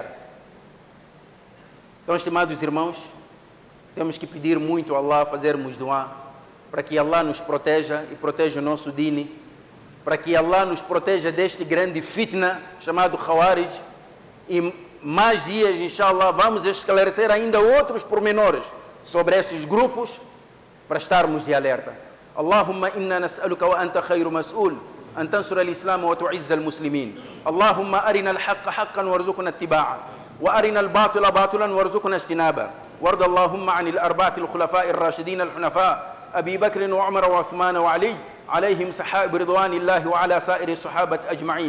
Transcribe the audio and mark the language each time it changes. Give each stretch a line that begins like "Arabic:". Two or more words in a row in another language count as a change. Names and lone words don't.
Portuguese: Então, estimados irmãos, temos que pedir muito a Allah, fazermos du'a, para que Allah nos proteja e proteja o nosso dini, para que Allah nos proteja deste grande fitna chamado Khawarij. E mais dias, inshallah, vamos esclarecer ainda outros pormenores sobre estes grupos para estarmos de alerta.
Arabic: اللهم إنا نسألك وأنت خير مسؤول أن تنصر الإسلام وتعز المسلمين. اللهم أرنا الحق حقا وارزقنا اتباعه وأرنا الباطل باطلا وارزقنا اجتنابه. وارض اللهم عن الأربعة الخلفاء الراشدين الحنفاء أبي بكر وعمر وعثمان وعلي عليهم سحائب رضوان الله وعلى سائر الصحابة أجمعين.